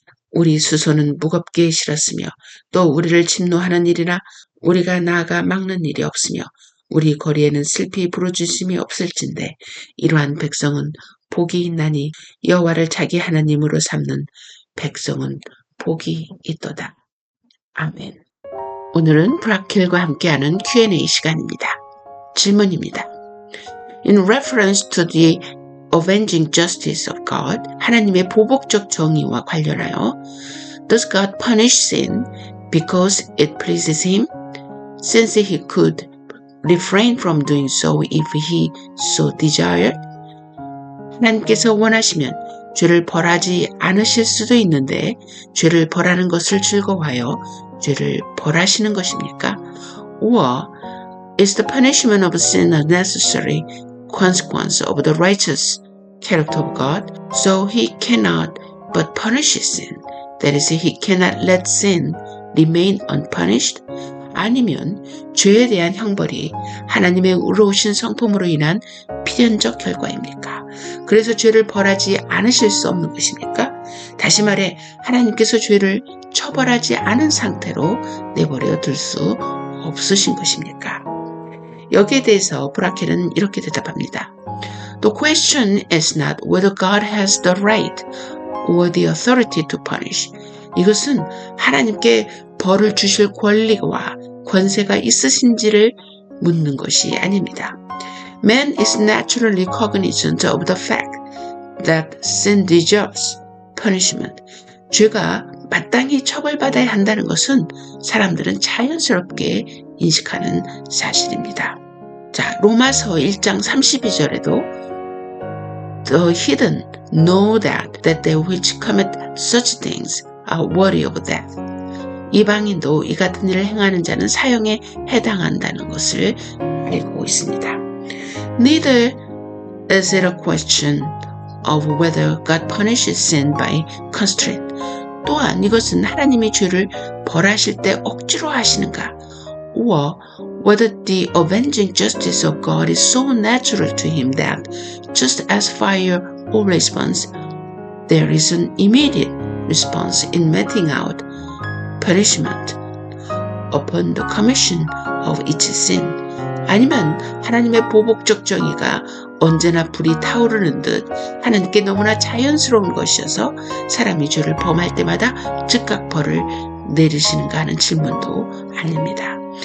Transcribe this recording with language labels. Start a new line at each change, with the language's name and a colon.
Korean: 우리 수소는 무겁게 실었으며 또 우리를 침노하는 일이나 우리가 나아가 막는 일이 없으며 우리 거리에는 슬피 부르짖음이 없을진데 이러한 백성은 복이 있나니 여호와를 자기 하나님으로 삼는 백성은 복이 있도다. 아멘. 오늘은 브라켈과 함께하는 Q&A 시간입니다. 질문입니다.
English: In reference to the avenging justice of God,
Korean: 하나님의 보복적 정의와 관련하여
English: Does God punish sin because it pleases him? Since he could refrain from doing so if he so desired?
Korean: 하나님께서 원하시면 죄를 벌하지 않으실 수도 있는데 죄를 벌하는 것을 즐거워하여 죄를 벌하시는 것입니까?
English: Or is the punishment of sin a necessary consequence of the righteous character of God? So he cannot but punish sin. That is, he cannot let sin remain unpunished?
Korean: 아니면 죄에 대한 형벌이 하나님의 의로우신 성품으로 인한 필연적 결과입니까? 그래서 죄를 벌하지 않으실 수 없는 것입니까? 다시 말해 하나님께서 죄를 처벌하지 않은 상태로 내버려 둘 수 없으신 것입니까? 여기에 대해서 브라켈은 이렇게 대답합니다.
English: The question is not whether God has the right or the authority to punish.
Korean: 이것은 하나님께 벌을 주실 권리와 권세가 있으신지를 묻는 것이 아닙니다.
English: Man is naturally cognizant of the fact that sin deserves punishment.
Korean: 죄가 마땅히 처벌받아야 한다는 것은 사람들은 자연스럽게 인식하는 사실입니다. 자, 로마서 1장 32절에도
English: The heathen know that they which commit such things are worthy of death.
Korean: 이방인도 이 같은 일을 행하는 자는 사형에 해당한다는 것을 알고 있습니다.
English: Neither is it a question of whether God punishes sin by constraint.
Korean: 또한 이것은 하나님이 죄를 벌하실 때 억지로 하시는가,
English: or whether the avenging justice of God is so natural to him that just as fire always burns, there is an immediate response in meting out punishment upon the commission of each sin.
Korean: 아니면 하나님의 보복적 정의가 언제나 불이 타오르는 듯 하나님께 너무나 자연스러운 것이어서 사람이 죄를 범할 때마다 즉각 벌을 내리시는가 하는 질문도 아닙니다.